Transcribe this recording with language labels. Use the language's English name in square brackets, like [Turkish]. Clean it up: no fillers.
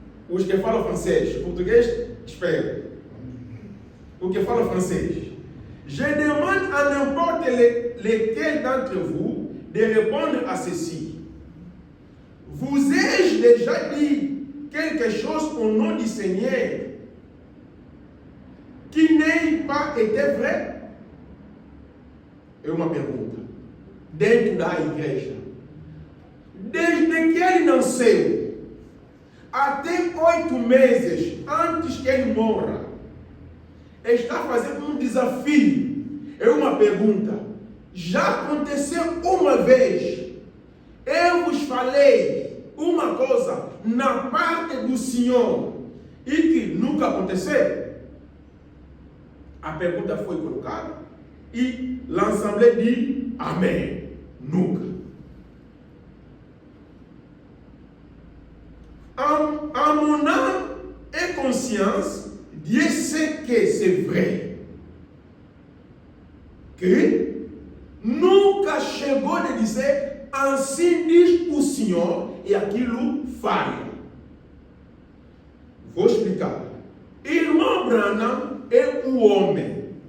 [Portuguese] Os que falam francês, português, espera. O que fala francês. [French] Je demande à n'importe lequel d'entre vous de répondre à ceci. Vous ai-je déjà dit quelque chose au nom du Seigneur qui n'ait pas été vrai? [Portuguese] É uma pergunta. Dentro da igreja. Desde que ele nasceu, até 8 meses antes que ele morra, está fazendo um desafio. É uma pergunta. Já aconteceu uma vez. Eu vos falei uma coisa na parte do Senhor e que nunca aconteceu? A pergunta foi colocada e [French] l'Assemblée dit [Portuguese] Amém. Nunca. [French] En mon âme et conscience, Dieu sait que c'est vrai. [Portuguese] Que nunca chegou de dizer assim diz o Senhor e aquilo falha. Vou explicar. Irmão Branham é um homem.